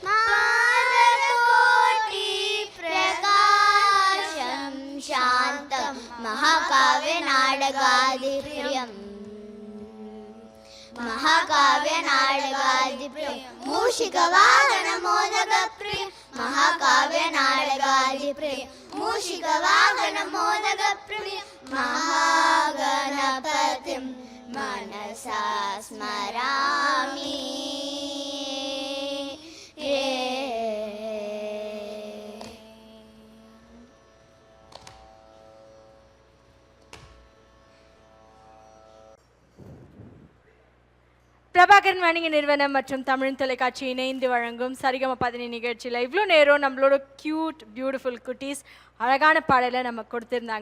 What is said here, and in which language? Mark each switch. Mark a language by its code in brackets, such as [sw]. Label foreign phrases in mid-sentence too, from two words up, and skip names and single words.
[sa] मानकोटिप्रकाशं शान्तं महाकाव्यनाटकादिप्रियम् महाकाव्यनाटकादिप्रियं मूषिकवाहनमोदकप्रियं महाकाव्यनाटकादिप्रियं मूषिकवाहनमोदकप्रियं महागणपतिं मनसा स्मरामि [ta] பிரபாகரன் வணிக நிறுவனம் மற்றும் தமிழ் தொலைக்காட்சி இணைந்து வழங்கும் சரிகம 17 நிகழ்ச்சியில் இவ்வளோ நேரம் நம்மளோட [en] cute beautiful [ta] குட்டீஸ் அழகான பாடலை நம்ம கொடுத்துருந்தாங்க.